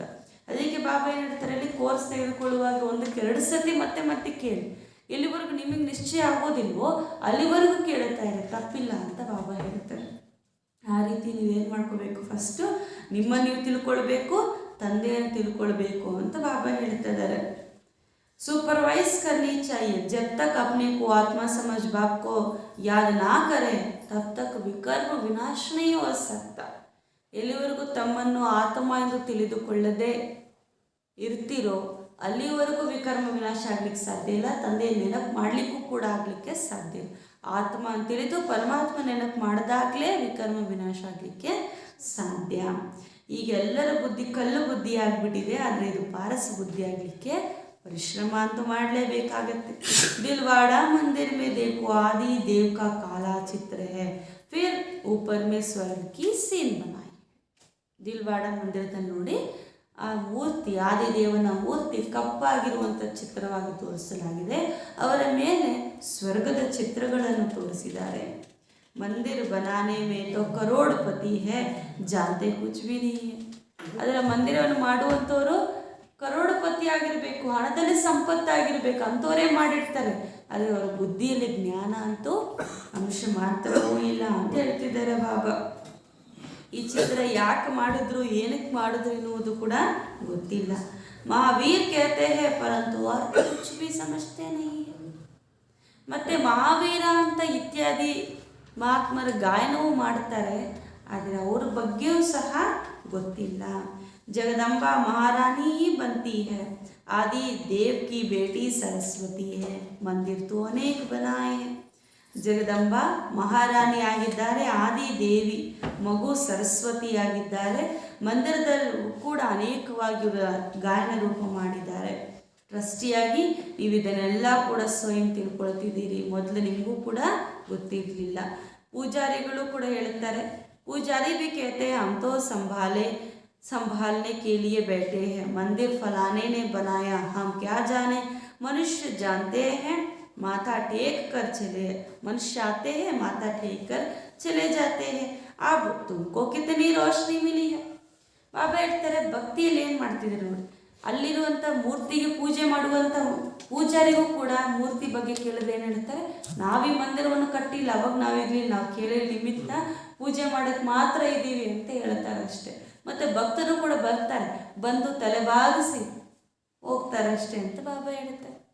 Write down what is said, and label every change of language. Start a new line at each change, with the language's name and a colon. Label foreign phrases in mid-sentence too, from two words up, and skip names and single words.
Kannada: ಅದಕ್ಕೆ ಬಾಬಾ ಏನು ಹೇಳ್ತಾರೆ, ಅಲ್ಲಿ ಕೋರ್ಸ್ ತೆಗೆದುಕೊಳ್ಳುವಾಗ ಒಂದಕ್ಕೆ 2 ಸತಿ ಮತ್ತೆ ಮತ್ತೆ ಕೇಳಿ, ಎಲ್ಲಿವರೆಗೂ ನಿಮಗೆ ನಿಶ್ಚಯ ಆಗೋದಿಲ್ವೋ ಅಲ್ಲಿವರೆಗೂ ಕೇಳ್ತಾ ಇದೆ, ತಪ್ಪಿಲ್ಲ ಅಂತ ಬಾಬಾ ಹೇಳ್ತಾರೆ. ಆ ರೀತಿ ನೀವೇನು ಮಾಡ್ಕೋಬೇಕು, ಫಸ್ಟು ನಿಮ್ಮನ್ನು ನೀವು ತಿಳ್ಕೊಳ್ಬೇಕು, ತಂದೆಯನ್ನು ತಿಳ್ಕೊಳ್ಬೇಕು ಅಂತ ಬಾಬಾ ಹೇಳ್ತಾ ಇದ್ದಾರೆ.
Hindi: सुपरवाइज करनी चाहिए, जब तक अपने को आत्मा समझ बाप को याद ना करें तब तक विकर्म विनाश नहीं हो सकता.
Kannada: ಎಲ್ಲಿವರೆಗೂ ತಮ್ಮನ್ನು ಆತ್ಮ ಎಂದು ತಿಳಿದುಕೊಳ್ಳದೆ ಇರ್ತೀರೋ ಅಲ್ಲಿವರೆಗೂ ವಿಕರ್ಮ ವಿನಾಶ ಆಗ್ಲಿಕ್ಕೆ ಸಾಧ್ಯ ಇಲ್ಲ, ತಂದೆಯ ನೆನಪು ಮಾಡಲಿಕ್ಕೂ ಕೂಡ ಆಗಲಿಕ್ಕೆ ಸಾಧ್ಯ ಇಲ್ಲ. ಆತ್ಮ ಅಂತ ತಿಳಿದು ಪರಮಾತ್ಮ ನೆನಪು ಮಾಡಿದಾಗಲೇ ವಿಕರ್ಮ ವಿನಾಶ ಆಗಲಿಕ್ಕೆ ಸಾಧ್ಯ. ಈಗ ಎಲ್ಲರ ಬುದ್ಧಿ ಕಲ್ಲು ಬುದ್ಧಿ ಆಗಿಬಿಟ್ಟಿದೆ, ಆದರೆ ಇದು ಪಾರಸ ಬುದ್ಧಿ ಆಗಲಿಕ್ಕೆ
Hindi: परिश्रम तो
Kannada: ಮಾಡಲೇಬೇಕಾಗತ್ತೆ.
Hindi: दिलवाड़ा मंदिर में देखो आदि देव का काला चित्र है, फिर ऊपर में स्वर्ग की सीन बनाई.
Kannada: दिलवाड़ा ಮಂದಿರದಲ್ಲಿ ನೋಡಿ ಆ ಮೂರ್ತಿ, ಆದಿದೇವನ ಮೂರ್ತಿ ಕಪ್ಪಾಗಿರುವಂಥ ಚಿತ್ರವಾಗಿ ತೋರಿಸಲಾಗಿದೆ, ಅವರ ಮೇಲೆ ಸ್ವರ್ಗದ ಚಿತ್ರಗಳನ್ನು ತೋರಿಸಿದ್ದಾರೆ.
Hindi: ಮಂದಿರ बनाने में तो करोड़पति है, जानते कुछ भी नहीं है.
Kannada: ಅದರ ಮಂದಿರವನ್ನು ಮಾಡುವಂಥವರು ಕರೋಡಪತಿ ಆಗಿರಬೇಕು, ಹಣದಲ್ಲಿ ಸಂಪತ್ತಾಗಿರ್ಬೇಕು, ಅಂಥವರೇ ಮಾಡಿರ್ತಾರೆ. ಆದರೆ ಅವರ ಬುದ್ಧಿಯಲ್ಲಿ ಜ್ಞಾನ ಅಂತೂ ಅಂಶ ಮಾತ್ರವೂ ಇಲ್ಲ ಅಂತ ಹೇಳ್ತಿದ್ದಾರೆ ಬಾಬಾ. ಈ ಚಿತ್ರ ಯಾಕೆ ಮಾಡಿದ್ರು, ಏನಕ್ಕೆ ಮಾಡಿದ್ರು ಎನ್ನುವುದು ಕೂಡ ಗೊತ್ತಿಲ್ಲ.
Hindi: ಮಹಾವೀರ್ कहते हैं परंतु और कुछ भी समझते नहीं है.
Kannada: ಮತ್ತೆ ಮಹಾವೀರ ಅಂತ ಇತ್ಯಾದಿ ಮಹಾತ್ಮರ ಗಾಯನವೂ ಮಾಡ್ತಾರೆ, ಆದರೆ ಅವ್ರ ಬಗ್ಗೆಯೂ ಸಹ ಗೊತ್ತಿಲ್ಲ.
Hindi: जगदम्बा महारानी ही बनती है, आदि देव की बेटी सरस्वती है, मंदिर तो अनेक बनाए हैं. जगदम्बा महारानी
Kannada: ಆಗಿದ್ದಾರೆ, ಆದಿ ದೇವಿ ಮಗು ಸರಸ್ವತಿ ಆಗಿದ್ದಾರೆ, ಮಂದಿರದಲ್ಲೂ ಕೂಡ ಅನೇಕವಾಗಿ ಗಾಯನ ರೂಪ ಮಾಡಿದ್ದಾರೆ. ಟ್ರಸ್ಟಿಯಾಗಿ ನೀವು ಇದನ್ನೆಲ್ಲ ಕೂಡ ಸ್ವಯಂ ತಿಳ್ಕೊಳ್ತಿದ್ದೀರಿ. ಮೊದಲು ನಿಮಗೂ ಕೂಡ ಗೊತ್ತಿರಲಿಲ್ಲ. ಪೂಜಾರಿಗಳು ಕೂಡ ಹೇಳ್ತಾರೆ, ಪೂಜಾರಿ
Hindi: भी कहते हैं हम तो संभालने के लिए बैठे हैं, मंदिर फलाने ने बनाया, हम क्या जाने, मनुष्य जानते हैं माथा टेक कर मनुष्य आते हैं माथा टेक कर चले जाते हैं, अब तुमको कितनी रोशनी मिली है.
Kannada: ಬಾಬಾ ಹೇಳ್ತಾರೆ, ಭಕ್ತಿಯಲ್ಲಿ ಏನು ಮಾಡ್ತಿದ್ದಾರೆ ನೋಡಿ, ಅಲ್ಲಿರುವಂಥ ಮೂರ್ತಿಗೆ ಪೂಜೆ ಮಾಡುವಂಥ ಪೂಜಾರಿಗೂ ಕೂಡ ಮೂರ್ತಿ ಬಗ್ಗೆ ಕೇಳಿದ್ರೆ ಏನು ಹೇಳ್ತಾರೆ, ನಾವೀ ಮಂದಿರವನ್ನು ಕಟ್ಟಿಲ್ಲ, ಅವಾಗ ನಾವಿರಲಿಲ್ಲ, ನಾವು ಕೇಳಿ ನಿಮಿತ್ತ ಪೂಜೆ ಮಾಡೋಕ್ಕೆ ಮಾತ್ರ ಇದ್ದೀವಿ ಅಂತ ಹೇಳ್ತಾರೆ ಅಷ್ಟೇ. ಮತ್ತು ಭಕ್ತರು ಕೂಡ ಬರ್ತಾರೆ, ಬಂದು ತಲೆಬಾಗಿಸಿ ಹೋಗ್ತಾರೆ ಅಷ್ಟೇ ಅಂತ ಬಾಬಾ ಹೇಳ್ತಾರೆ.